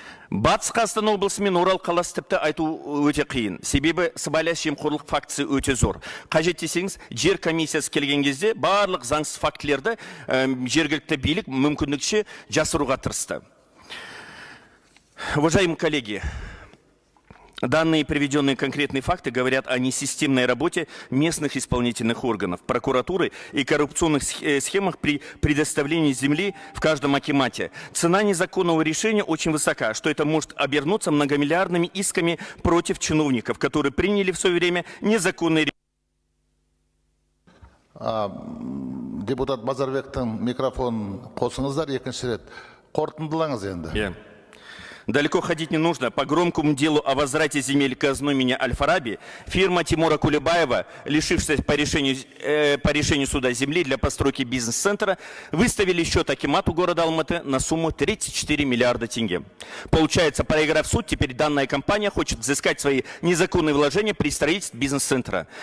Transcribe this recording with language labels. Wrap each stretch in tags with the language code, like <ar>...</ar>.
<kk>Батыс Қазақстан облысы мен Орал қаласы тіпті айту өте қиын. Себебі сыбайлас жемқорлық фактісі өте зор. Қажет десеңіз, жер комиссиясы келген кезде барлық заңсыз фактілерді жергілікті билік мүмкіндікше жасыруға тырысты.</kk> <ru>Уважаемые коллеги, данные приведенные конкретные факты говорят о несистемной работе местных исполнительных органов, прокуратуры и коррупционных схемах при предоставлении земли в каждом акимате. Цена незаконного решения очень высока, что это может обернуться многомиллиардными исками против чиновников, которые приняли в свое время незаконные решения.</ru> <kk>Депутат Базарбектің микрофон қосыңыздар, екінші рет. Қорытындылаңыз енді.</kk> <ru>Далеко ходить не нужно. По громкому делу о возврате земель казну имени Аль-Фараби фирма Тимура Кулебаева, лишившись по решению суда земли для постройки бизнес-центра, выставили счет акимату города Алматы на сумму 34 миллиарда тенге. Получается, проиграв суд, теперь данная компания хочет взыскать свои незаконные вложения при строительстве бизнес-центра.</ru>